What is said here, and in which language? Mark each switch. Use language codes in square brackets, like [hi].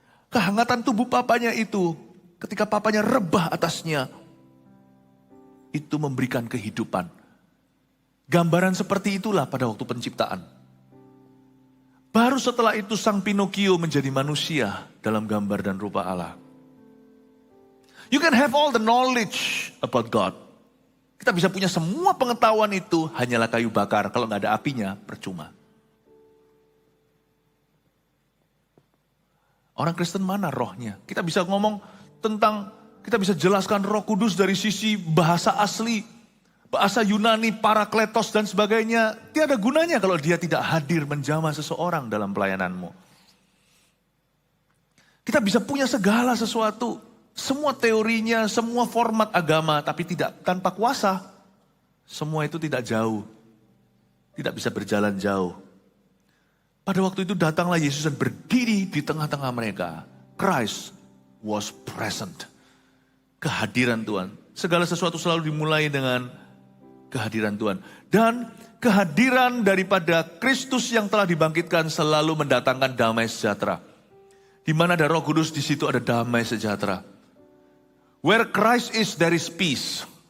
[id] Kehangatan tubuh papanya itu ketika papanya rebah atasnya, itu memberikan kehidupan. Gambaran seperti itulah pada waktu penciptaan. Baru setelah itu sang Pinocchio menjadi manusia dalam gambar dan rupa Allah. [en] You can have all the knowledge about God. [id] Kita bisa punya semua pengetahuan itu, hanyalah kayu bakar. Kalau nggak ada apinya, percuma. Orang Kristen mana rohnya? Kita bisa ngomong tentang, kita bisa jelaskan Roh Kudus dari sisi bahasa asli, bahasa Yunani, Parakletos dan sebagainya. Tiada gunanya kalau dia tidak hadir menjamah seseorang dalam pelayananmu. Kita bisa punya segala sesuatu, semua teorinya, semua format agama, tapi tidak tanpa kuasa. Semua itu tidak jauh, tidak bisa berjalan jauh. Pada waktu itu datanglah Yesus dan berdiri di tengah-tengah mereka. [en] Christ was present. [id] Kehadiran Tuhan. Segala sesuatu selalu dimulai dengan kehadiran Tuhan. Dan kehadiran daripada Kristus yang telah dibangkitkan selalu mendatangkan damai sejahtera. Di mana ada Roh Kudus, di situ ada damai sejahtera. [en] Where Christ is, there is peace.